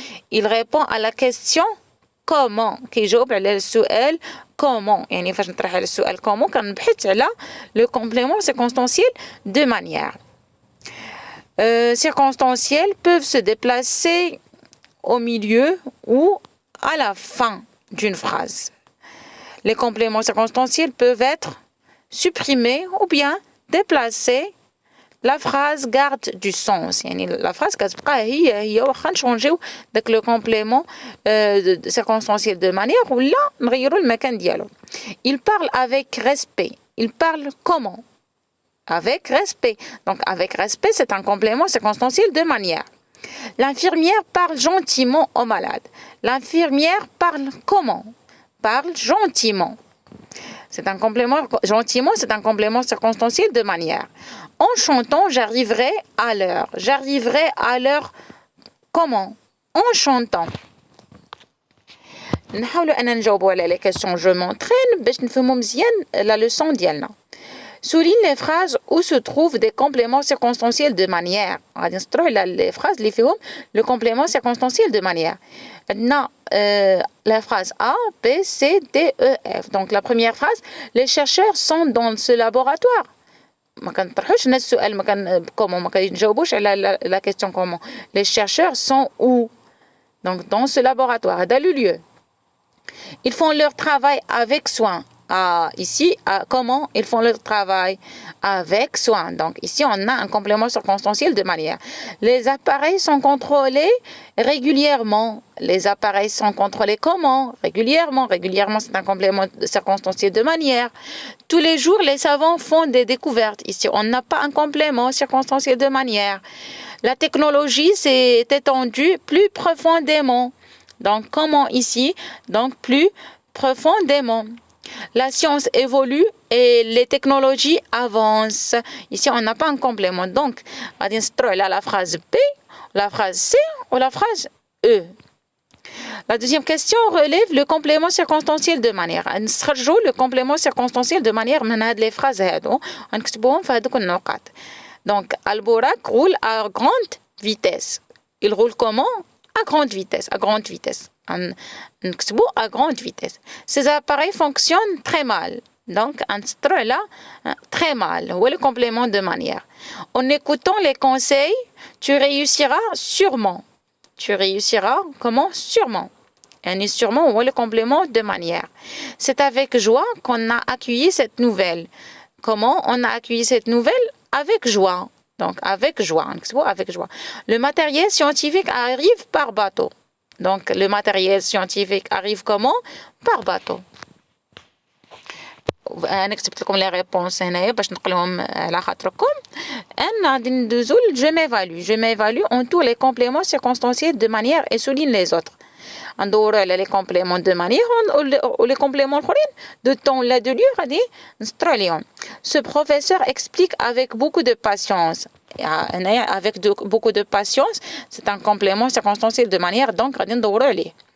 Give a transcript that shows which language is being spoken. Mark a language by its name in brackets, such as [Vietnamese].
[French] Il répond à la question comment [Arabic] كيجاوب على السؤال [French] comment. [Arabic] يعني فاش نطرح على السؤال comment كنبحث على [French] le complément circonstanciel de manière. Circonstanciels peuvent se déplacer au milieu ou à la fin d'une phrase. Les compléments circonstanciels peuvent être supprimés ou bien déplacés. La phrase garde du sens. [Arabic] يعني [French] la phrase [Arabic] كتبقى هي واخا نشونجيو داك لو كومبليمون circonstanciel de manière ولا نغيروا المكان ديالو. [French] Il parle avec respect. Il parle comment? Avec respect. Donc avec respect, c'est un complément circonstanciel de manière. L'infirmière parle gentiment au malade. L'infirmière parle comment? Parle gentiment. C'est un complément gentiment, c'est un complément circonstanciel de manière. En chantant, j'arriverai à l'heure. J'arriverai à l'heure comment? En chantant. [Arabic] نحاولوا أن نجاوبوا على les questions. [French] Je m'entraîne [Arabic] باش نفهموا مزيان [French] la leçon [Arabic] ديالنا. [French] Souligne les phrases où se trouvent des compléments circonstanciels de manière. [Arabic] غادي نسطروا على les phrases اللي فيهم [French] le complément circonstanciel de manière. [Arabic] عندنا [French] la phrase A, B, C, D, E, F. Donc la première phrase, les chercheurs sont dans ce laboratoire. [Arabic] ما كنطرحوش هنا السؤال ما كان comment ما كنجاوبوش على [French] la question comment. Les chercheurs sont où? Donc dans ce laboratoire, هذا le lieu. Ils font leur travail avec soin. Ici, comment ils font leur travail? Avec soin. Donc ici, on a un complément circonstanciel de manière. Les appareils sont contrôlés régulièrement. Les appareils sont contrôlés comment? Régulièrement. Régulièrement, c'est un complément circonstanciel de manière. Tous les jours, les savants font des découvertes. Ici, on n'a pas un complément circonstanciel de manière. La technologie s'est étendue plus profondément. Donc, comment ici? Donc, plus profondément. La science évolue et les technologies avancent. Ici, on n'a pas un complément. Donc, on a la phrase B, la phrase C ou la phrase E. La deuxième question relève le complément circonstanciel de manière. [Arabic] نستخرجوا [French] le complément circonstanciel de manière [Arabic] من هاد les phrases هادو ونكتبوهم في هادوك النقاط. [French] Donc, البراق roule à grande vitesse. Il roule comment? À grande vitesse. À grande vitesse. [Arabic] نكتبو [French] à grande vitesse. Ces appareils fonctionnent très mal. Donc, un là, très mal. Ou le complément de manière. En écoutant les conseils, tu réussiras sûrement. Tu réussiras comment? Sûrement. Et sûrement, ou le complément de manière. C'est avec joie qu'on a accueilli cette nouvelle. Comment on a accueilli cette nouvelle? Avec joie. Donc, avec joie. Avec joie. Le matériel scientifique arrive par bateau. Donc, le matériel scientifique arrive comment? Par bateau. [Arabic] أنا كتبت لكم [French] les réponses [Arabic] هنايا باش نقلهم على خاطركم. أنا غادي ندوزو [French] je m'évalue. Je m'évalue entoure les compléments circonstanciels de manière et souligne les autres. [Arabic] ندورو على [French] les compléments de manière [Arabic] و les compléments الآخرين de temps ولا de lieu غادي نسطرو عليهم. [French] Ce professeur explique avec beaucoup de patience. Avec beaucoup de patience, c'est un complément circonstanciel de manière, donc [Arabic] غادي ندورو عليه.